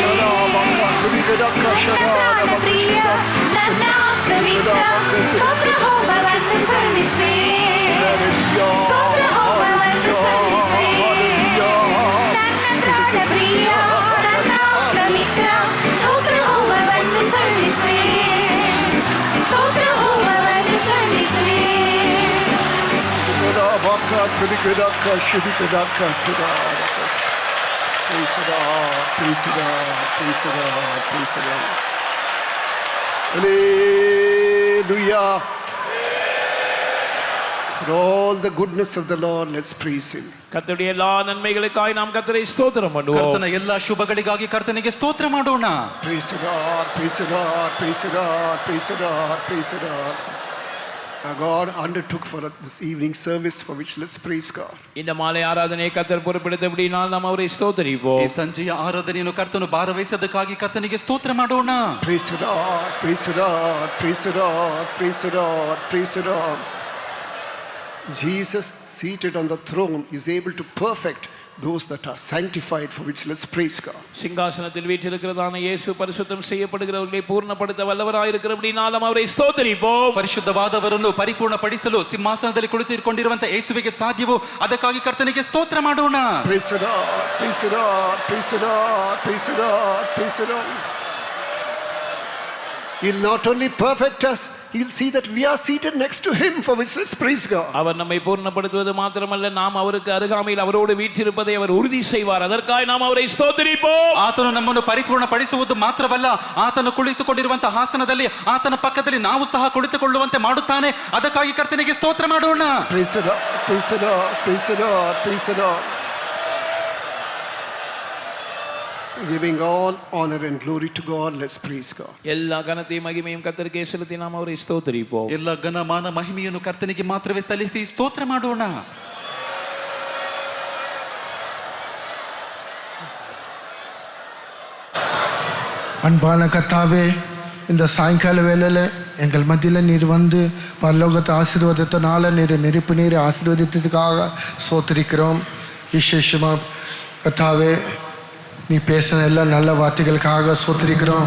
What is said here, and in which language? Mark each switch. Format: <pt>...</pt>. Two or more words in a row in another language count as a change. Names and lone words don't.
<kn>ನನ್ನ ಪ್ರಾಣ ಪ್ರಿಯ, ನನ್ನ ಆಪ್ತ ಮಿತ್ರ, ಸ್ತೋತ್ರ ಹೋಮವನ್ನು ಸಲ್ಲಿಸುವೆ, ಸ್ತೋತ್ರ ಹೋಮವನ್ನು ಸಲ್ಲಿಸುವೆ. ನನ್ನ ಪ್ರಾಣ ಪ್ರಿಯ, ನನ್ನ ಆಪ್ತ ಮಿತ್ರ, ಸ್ತೋತ್ರ ಹೋಮವನ್ನು ಸಲ್ಲಿಸುವೆ, ಸ್ತೋತ್ರ ಹೋಮವನ್ನು ಸಲ್ಲಿಸುವೆ.</kn> <en>Praise the Lord, praise the Lord, praise the Lord, praise the Lord. Hallelujah. For all the goodness of the Lord, let's praise Him.</en> <ta>கர்த்தருடைய எல்லா நன்மைகளுக்காய் நாம் கர்த்தரை ஸ்தோத்திரம் பண்ணுவோம்.</ta> <kn>ಕರ್ತನ ಎಲ್ಲ ಶುಭಗಳಿಗಾಗಿ ಕರ್ತನಿಗೆ ಸ್ತೋತ್ರ ಮಾಡೋಣ.</kn> <en>Praise the Lord, praise the Lord, praise the Lord, praise the Lord, praise the Lord. God undertook for this evening service, for which let's praise God.</en> <ta>இந்த மாலை ஆராதனையை கர்த்தர் பொறுப்பெடுத்தபடியால் நாம் அவரை</ta> <kn>ಈ</kn> <ta>ஸ்தோத்திரிப்போம்.</ta> <kn>ಸಂಜೆಯ ಆರಾಧನೆಯನ್ನು ಕರ್ತನು ಭಾರವಹಿಸದಕ್ಕಾಗಿ ಕರ್ತನಿಗೆ ಸ್ತೋತ್ರ ಮಾಡೋಣ.</kn> <en>Praise the Lord, praise the Lord, praise the Lord, praise the Lord, praise the Lord. Jesus seated on the throne is able to perfect those that are sanctified, for which let's praise God.</en> <ta>சிங்காசனத்தில் வீற்றிருக்கிறதான இயேசு பரிசுத்தம் செய்யப்படுகிறவர்களை பூர்ணப்படுத்த வல்லவராயிருக்கிறபடியால் நாம் அவரை ஸ்தோத்திரிப்போம்.</ta> <kn>ಪರಿಶುದ್ಧವಾದವರನ್ನು ಪರಿಪೂರ್ಣಪಡಿಸಲು ಸಿಂಹಾಸನದಲ್ಲಿ ಕುಳಿತುಕೊಂಡಿರುವಂತ ಯೇಸುವಿಗೆ ಸಾಧ್ಯವು, ಅದಕ್ಕಾಗಿ ಕರ್ತನಿಗೆ ಸ್ತೋತ್ರ ಮಾಡೋಣ.</kn> <en>Praise the Lord, praise the Lord, praise the Lord, praise the Lord, praise the Lord. He'll not only perfect us, he'll see that we are seated next to him, for which let's praise God.</en> <ta>அவர் நம்மை பூர்ணப்படுத்துவது மாத்திரமல்ல, நாம் அவருக்கு அருகாமையில் அவரோடு வீற்றிருப்பதை அவர் உறுதி செய்வார். அதற்காக நாம் அவரை ஸ்தோத்திரிப்போம்.</ta> <kn>ಆತನು ನಮ್ಮನ್ನು ಪರಿಪೂರ್ಣಪಡಿಸುವುದು ಮಾತ್ರವಲ್ಲ, ಆತನು ಕುಳಿತುಕೊಂಡಿರುವಂತಹ ಹಾಸನದಲ್ಲಿ ಆತನ ಪಕ್ಕದಲ್ಲಿ ನಾವು ಸಹ ಕುಳಿತುಕೊಳ್ಳುವಂತೆ ಮಾಡುತ್ತಾನೆ. ಅದಕ್ಕಾಗಿ ಕರ್ತನಿಗೆ ಸ್ತೋತ್ರ ಮಾಡೋಣ.</kn> <en>Praise the Lord, praise the Lord, praise the Lord, praise the Lord. Giving all honor and glory to God, let's praise God.</en> <ta>எல்லா கனத்தையும் மகிமையும் கர்த்தருக்கே செலுத்தி நாம் அவரை ஸ்தோத்திரிப்போம்.</ta> <kn>ಎಲ್ಲ ಘನಮಾನ ಮಹಿಮೆಯನ್ನು ಕರ್ತನಿಗೆ ಮಾತ್ರವೇ ಸಲ್ಲಿಸಿ ಸ್ತೋತ್ರ ಮಾಡೋಣ.</kn> <ta>அன்பான கர்த்தாவே, இந்த சாயங்கால வேளையில் எங்கள் மத்தியில் நீர் வந்து பரலோகத்தை ஆசீர்வாதத்தினால நெருப்பு நீர் ஆசீர்வதித்ததுக்காக சோத்திரிக்கிறோம். விசேஷமாக கர்த்தாவே, நீ பேசின எல்லா நல்ல வார்த்தைகளுக்காக சோத்திரிக்கிறோம்.</ta>